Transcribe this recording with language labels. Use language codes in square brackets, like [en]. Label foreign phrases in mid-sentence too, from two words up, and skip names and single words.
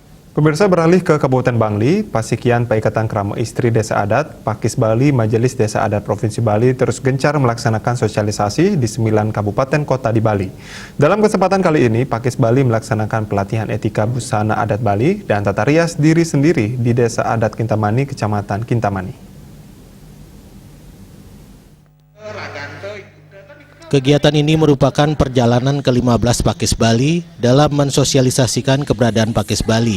[id] Pemirsa, beralih ke Kabupaten Bangli, Pasikian Paikatan Krama Istri Desa Adat, Pakis Bali, Majelis Desa Adat Provinsi Bali terus gencar melaksanakan sosialisasi di 9 kabupaten kota di Bali. Dalam kesempatan kali ini, Pakis Bali melaksanakan pelatihan etika busana adat Bali dan tata rias diri sendiri di Desa Adat Kintamani, Kecamatan Kintamani. Kegiatan ini merupakan perjalanan ke-15 Pakis Bali dalam mensosialisasikan keberadaan Pakis Bali.